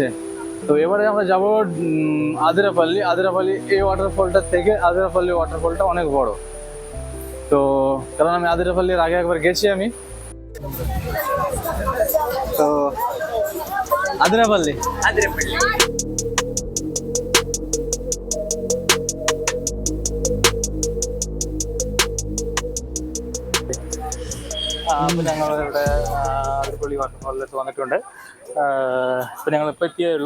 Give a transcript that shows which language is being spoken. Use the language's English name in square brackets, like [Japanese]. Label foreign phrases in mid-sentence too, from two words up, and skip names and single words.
[Bangla] তো এবারে আমরা যাব আদিরাপল্লী। এই ওয়াটারফলটার থেকে আদিরাপল্লী ওয়াটারফলটা অনেক বড়। তো কারণ আমি আদিরাপল্লীর আগে একবার গেছি আমি। [Malayalam] তো আদিরাপল্লী അപ്പോൾ ഞങ്ങളിവിടെ അതിരപ്പള്ളി വാട്ടർഫോളിലേക്ക് വന്നിട്ടുണ്ട്. ഇപ്പോൾ ഞങ്ങളിപ്പോൾ എത്തിയേ ഉള്ളൂ.